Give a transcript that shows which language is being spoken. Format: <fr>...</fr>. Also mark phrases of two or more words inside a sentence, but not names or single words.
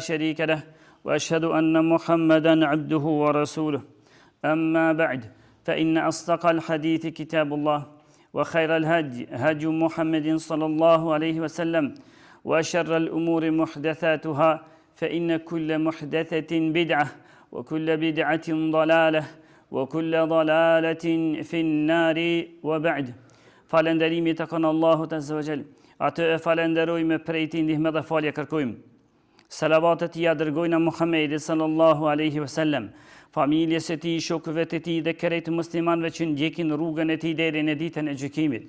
<ar>شريك له وأشهد أن محمدا عبده ورسوله أما بعد فإن أصدق الحديث كتاب الله وخير الهدي هدي محمد صلى الله عليه وسلم وشر الأمور محدثاتها فإن كل محدثة بدعة وكل بدعة ضلالة وكل ضلالة في النار وبعد</ar> <sq>falenderimi të kënë Allahut</sq> <ar>عز وجل.</ar> <sq>Atë e falenderojmë prej tij ndihmë dhe falje kërkojmë. Salavatet i dërgojnë Muhammedit</sq> <ar>صلى الله عليه وسلم,</ar> <sq>familjes së tij, shokëve të tij dhe krejt muslimanëve që ndjekin rrugën e tij deri në ditën e gjykimit.</sq>